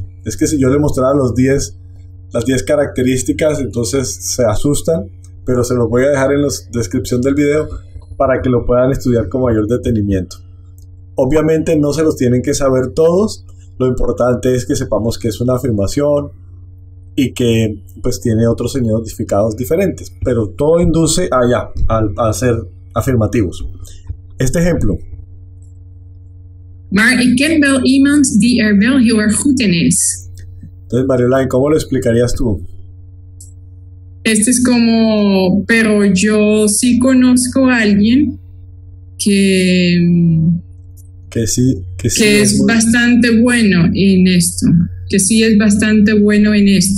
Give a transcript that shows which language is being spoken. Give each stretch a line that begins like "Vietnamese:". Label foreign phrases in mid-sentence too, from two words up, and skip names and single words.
Spanish: Es que si yo les mostrara las 10 características, entonces se asustan, pero se los voy a dejar en la descripción del video para que lo puedan estudiar con mayor detenimiento. Obviamente no se los tienen que saber todos, lo importante es que sepamos que es una afirmación y que pues tiene otros significados diferentes, pero todo induce a ser afirmativos. Este ejemplo.
Dutch: Maar ik ken wel iemand die er wel heel erg goed in is.
Spanish: Entonces, Mariolaine, ¿cómo lo explicarías tú? Este es como, pero yo sí conozco a alguien que sí es bastante bueno en esto. Que sí es bastante bueno en esto.